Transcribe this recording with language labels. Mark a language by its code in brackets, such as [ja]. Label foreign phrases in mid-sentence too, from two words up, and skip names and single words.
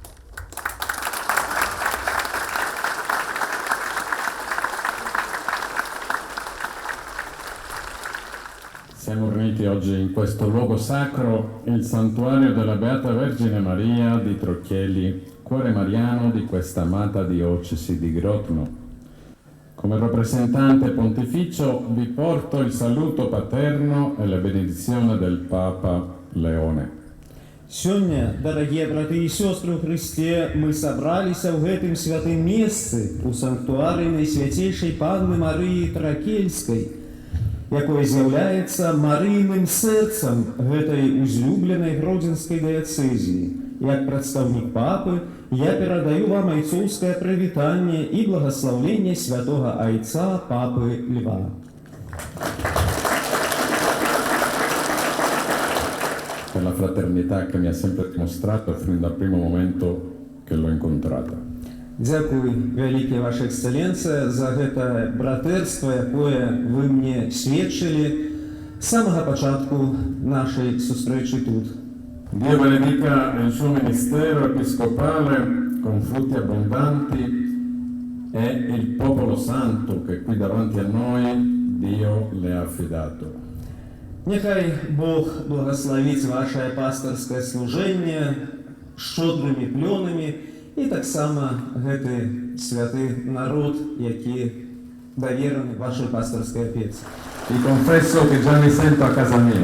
[it] Siamo riuniti oggi in questo luogo sacro, il santuario della Beata Vergine Maria di Trocheli, cuore mariano di questa amata diocesi di Grodno. Come rappresentante pontificio vi porto il saluto paterno e la benedizione del Papa Leone. [be] Сёння, дарагія браты і сёстры ў Хрысце, мы сабраліся ў гэтым святым месцы, у санктуары Найсвяцейшай Панны Марыі Тракельскай, якое з'яўляецца марыйным сэрцам гэтай узлюбленай гродзенскай дыяцэзіі. Як прадстаўнік папы, я перадаю вам айцоўскае прывітанне і благаслаўленне святога айца папы Льва. [it] Per la fraternità che mi ha sempre dimostrato fin dal primo momento che l'ho incontrata. [be] Дзякуй, вялікая ваша эксцэленцыя, за гэта братэрства, якое вы мне сведчылі з самага пачатку нашай сустрэчы тут. [it] Dio benedica il suo ministero episcopale con frutti abbondanti e il popolo santo che qui davanti a noi Dio le ha affidato. [be] Нехай Бог благословіць вашае пастырскае служэнне шчодрымі плёнамі і таксама гэты святы народ, які давераны вашай пастырскай апецы. [it] Vi confesso che già mi sento a casa mia.